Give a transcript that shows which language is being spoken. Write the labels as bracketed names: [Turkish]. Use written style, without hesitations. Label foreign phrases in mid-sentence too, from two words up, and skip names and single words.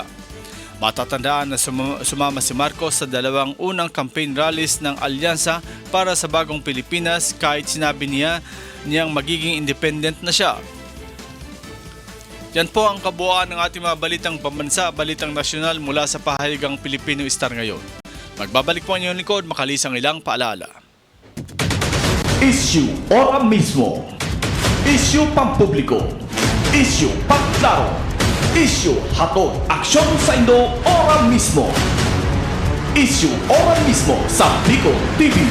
[Filipino] Matatandaan na sumama si Marcos sa dalawang unang [English] campaign rallies [Filipino] ng Alyansa para sa Bagong Pilipinas kahit sinabi niyang magiging independent na siya. Yan po ang kabuuan ng ating mga balitang pambansa, balitang nasyonal mula sa pahayagang Pilipino Star ngayon. Magbabalik po ang inyong likod, makalisang ilang paalala. [Bikol] Issue ora mismo. Issue pampubliko. Issue pagklaro. Issue hatod aksyon sa Indo ora mismo. Issue ora mismo sa Bicol TV.